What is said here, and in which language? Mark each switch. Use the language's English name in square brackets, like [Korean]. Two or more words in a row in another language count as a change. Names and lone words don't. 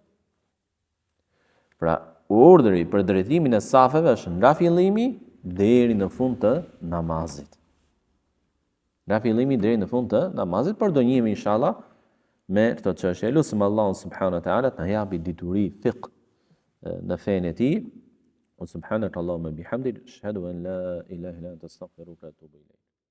[Albanian] Pra, urdhri për drejtimin e safeve është nga fillimi deri në fund të namazit. Nga fillimi deri në fund të namazit, por do njihemi inshallah me këtë çështje. Lutim Allahun [Arabic] سبحانه وتعالى [Albanian] të na japi dituri fiqh në fenë e tij. [Arabic] سبحانك اللهم وبحمدك أشهد أن لا إله إلا أنت أستغفرك وأتوب إليك.